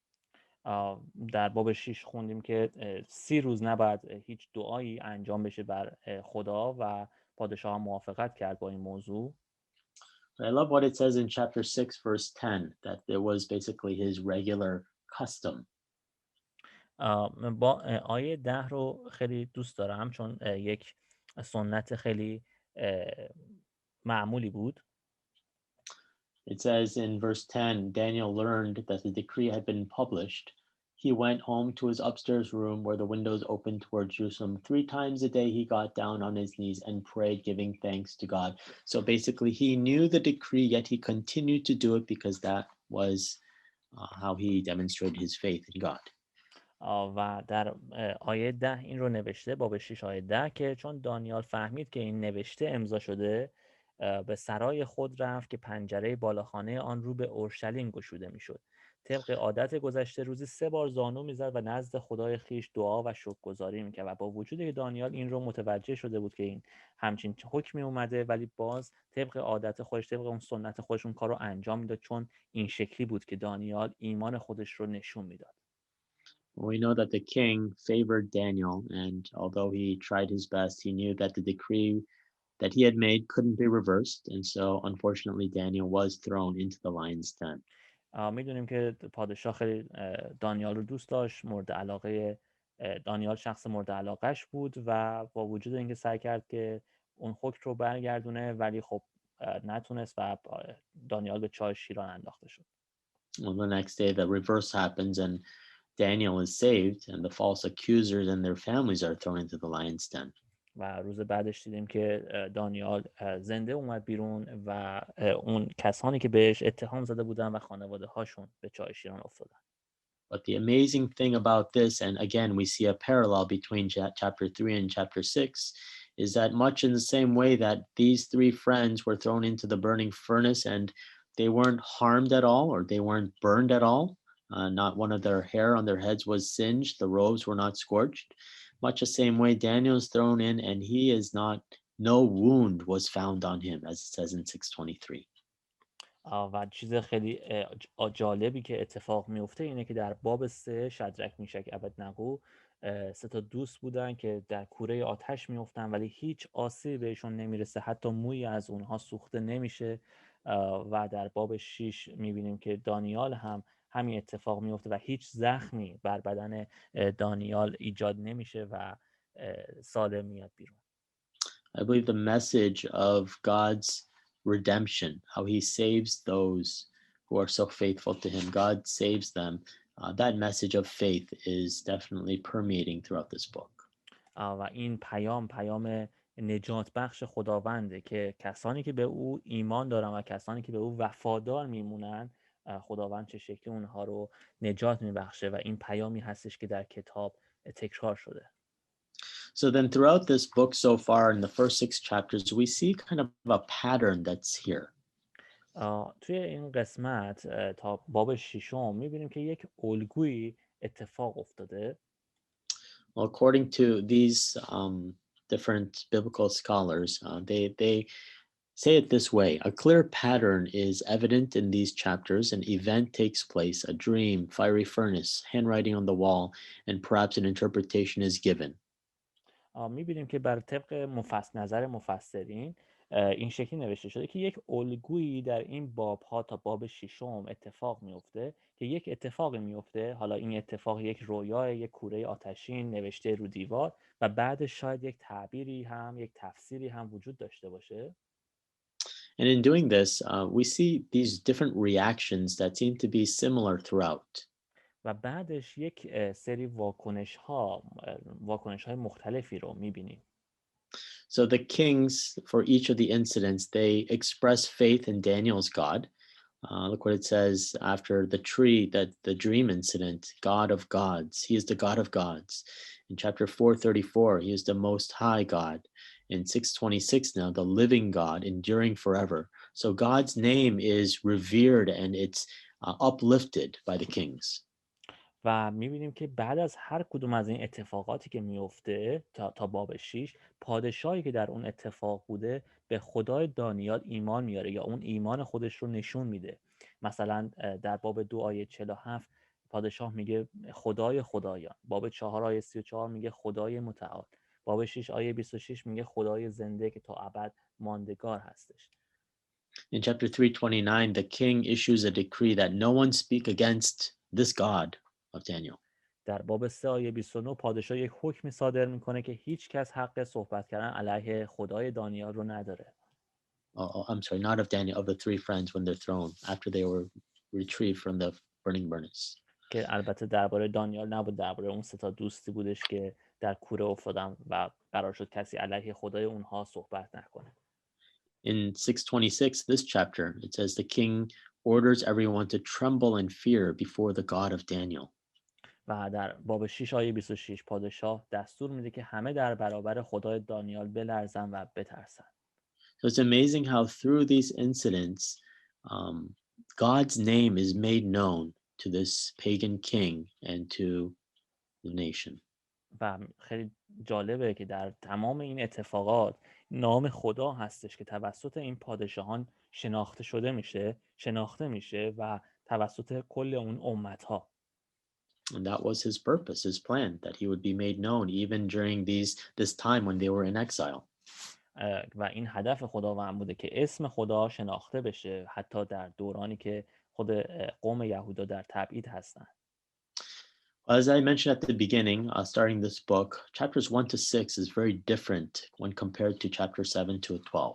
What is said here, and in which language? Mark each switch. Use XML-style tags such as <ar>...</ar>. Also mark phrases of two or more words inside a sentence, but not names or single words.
<fa>در باب 6 خوندیم که 30 روز نباید هیچ دعایی انجام بشه بر خدا و پادشاه موافقت کرد با این موضوع.</fa> <en>I love what it says in chapter 6, verse 10, that it was basically his regular custom.</en> <fa>با آیه 10 رو خیلی دوست دارم چون یک سنت خیلی معمولی بود.</fa> <en>It says in verse 10, Daniel learned that the decree had been published. He went home to his upstairs room where the windows opened toward Jerusalem. 3 times a day he got down on his knees and prayed, giving thanks to God. So basically, he knew the decree, yet he continued to do it because that was how he demonstrated his faith in God.</en> <fa>و در آیه 10 این رو نوشته، باب 6 آیه 10، که چون دانیال فهمید که این نوشته امضا شده به سرای خود رفت که پنجره بالاخانه آن رو به اورشلیم گشوده میشد. طبق عادت گذشته روزی 3 بار زانو میزد و نزد خدای خیش دعا و شکرگزاری میکرد و با وجودی که دانیال این رو متوجه شده بود که این همچین حکمی اومده، ولی باز طبق عادت خودش، طبق اون سنت خودش اون کار رو انجام میداد، چون این شکلی بود که دانیال ایمان خودش رو نشون میداد.</fa> <en>We know that the king favored Daniel, and although he tried his best, he knew that the decree that he had made couldn't be reversed. And so, unfortunately, Daniel was thrown into the lion's den.</en> <fa>میدونیم که پادشاه خیلی دانیال رو دوست داشت، مورد علاقه دانیال شخص مورد علاقهش بود و با وجود اینکه سعی کرد که اون حکم رو برگردونه، ولی خب نتونست و دانیال به چاه شیران انداخته شد.</fa> <en>Well, the next day, the reverse happens, and Daniel is saved, and the false accusers and their families are thrown into the lion's den.</en> <fa>و روز بعدش دیدیم که دانیال زنده اومد بیرون و اون کسانی که بهش اتهام زده بودن و خانواده هاشون به چاه شیران افتادن.</fa> <en>But the amazing thing about this, and again, we see a parallel between chapter 3 and chapter 6, is that much in the same way that these three friends were thrown into the burning furnace and they weren't harmed at all or they weren't burned at all. Not one of their hair on their heads was singed, the robes were not scorched. Much the same way, Daniel is thrown in and he is not, no wound was found on him, as it says in 623.</en> <fa>و چیز خیلی جالبی که اتفاق میفته اینه که در باب 3 شدرک میشک ابدنغو 3 تا دوست بودن که در کوره آتش میفتن ولی هیچ آسیبی بهشون نمیرسه، حتی مویی از اونها سوخته نمیشه. و در باب 6 میبینیم که دانیال هم همین اتفاق میفته و هیچ زخمی بر بدن دانیال ایجاد نمیشه و سالم میاد بیرون.</fa> <en>I believe the message of God's redemption, how he saves those who are so faithful to him, God saves them. That message of faith is definitely permeating throughout this book.</en> <fa>و این پیام نجات بخش خداونده که کسانی که به او ایمان دارن و کسانی که به او وفادار میمونن خداوند چه شکلی اونها رو نجات میبخشه و این پیامی هستش که در کتاب تکرار شده.</fa> <en>So then throughout this book so far in the first 6 chapters, we see kind of a pattern that's here.</en> <fa>توی این قسمت تا باب 6 میبینیم که یک الگویی اتفاق افتاده.</fa> <en>Well, according to these different biblical scholars, they say it this way: a clear pattern is evident in these chapters. An event takes place, a dream, fiery furnace, handwriting on the wall, and perhaps an interpretation is given.</en> <fa>میبینیم که بر طبق نظر مفسرین این شکلی نوشته شده که یک الگویی در این بابها تا باب 6 اتفاق میفته که یک اتفاقی میفته، حالا این اتفاق یک رویای، یک کوره آتشین نوشته رو دیوار و بعدش شاید یک تعبیری هم، یک تفسیری هم وجود داشته باشه.</fa> <en>And in doing this, we see these different reactions that seem to be similar throughout.</en> <fa>و بعدش یک سری واکنش های مختلفی رو میبینیم.</fa> <en>So the kings, for each of the incidents, they express faith in Daniel's God. Look what it says after the tree, that the dream incident, God of gods. He is the God of gods. In chapter 434, he is the most high God. In 626 now, the living God, enduring forever. So God's name is revered and it's uplifted by the kings.</en> <fa>و میبینیم که بعد از هر کدوم از این اتفاقاتی که میفته تا باب 6 پادشاهی که در اون اتفاق بوده به خدای دانیال ایمان میاره یا اون ایمان خودش رو نشون میده. مثلا در باب 2 آیه 47 پادشاه میگه خدای خدایان، باب 4 آیه 34 میگه خدای متعال، باب 6 آیه 26 میگه خدای زنده که تا ابد ماندگار هستش.</fa> <en>In chapter 329, the king issues a decree that no one speak against this God of Daniel.</en> <fa>در باب 3 آیه 29 پادشاه یک حکمی صادر میکنه که هیچ کس حق صحبت کردن علیه خدای دانیال رو نداره.</fa> <en>I'm sorry, not of Daniel, of the three friends when they're thrown after they were retrieved from the burning furnace.</en> <fa>که البته درباره دانیال نبود، درباره اون 3 تا دوستی بودش که در کوره افتادن و قرار شد کسی علیه خدای اونها صحبت نکنه.</fa> <en>In 626, this chapter, it says the king orders everyone to tremble and fear before the God of Daniel.</en> <fa>و در باب 6 آیه 26 پادشاه دستور میده که همه در برابر خدای دانیال بلرزن و بترسن.</fa> <en>So it's amazing how through these incidents, God's name is made known to this pagan king and to the nation.</en> <fa>و خیلی جالبه که در تمام این اتفاقات نام خدا هستش که توسط این پادشاهان شناخته میشه و توسط کل اون امتها.</fa> <en>And that was his purpose, his plan, that he would be made known even during this time when they were in exile.</en> <fa>و این هدف خداوند بوده که اسم خدا شناخته بشه حتی در دورانی که خود قوم یهودا در تبعید هستن.</fa> <en>As I mentioned at the beginning, starting this book, chapters 1 to 6 is very different when compared to chapter 7 to 12.</en>